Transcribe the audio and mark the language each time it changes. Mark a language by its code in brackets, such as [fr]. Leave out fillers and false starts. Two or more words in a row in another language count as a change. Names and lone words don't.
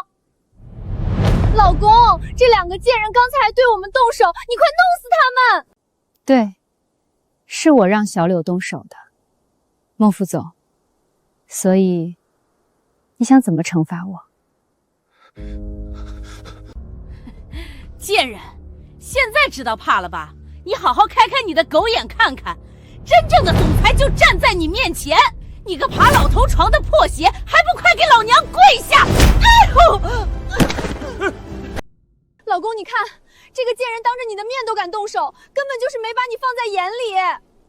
[zh] 老公，這兩個賤人剛才還對我們動手，你快弄死他們！對，是我讓小柳動手的，孟副總。所以，你想怎麼懲罰我？賤人，現在知道怕了吧？你好好開開你的狗眼看看，真正的總裁就站在你面前，你個爬老頭床的破鞋，還不快給老娘你看，這個賤人當着你的面都敢動手，根本就是沒把你放在眼裡。